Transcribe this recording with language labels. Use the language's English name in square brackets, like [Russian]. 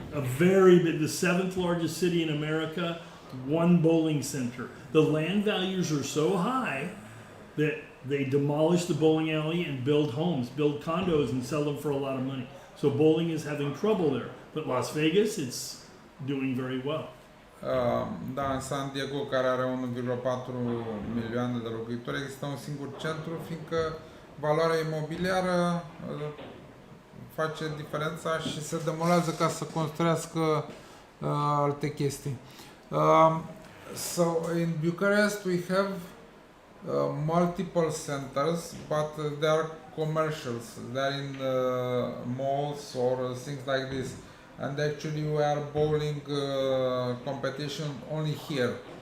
[English] The 7th largest city in America, one bowling center. The land values are so high that they demolish the bowling alley and build homes, build condos, and sell them for a lot of money. So bowling is having trouble there. But Las Vegas, it's doing very well. [Romanian] Da, în San Diego, care are 1,4 milioane de locuitori, există un singur centru, fiindcă valoarea imobiliară face diferența și se demolează ca să construiască alte chestii. [English] So in Bucharest we have multiple centers, but they are commercials. They are in malls or things like this. And actually we are bowling competition only here.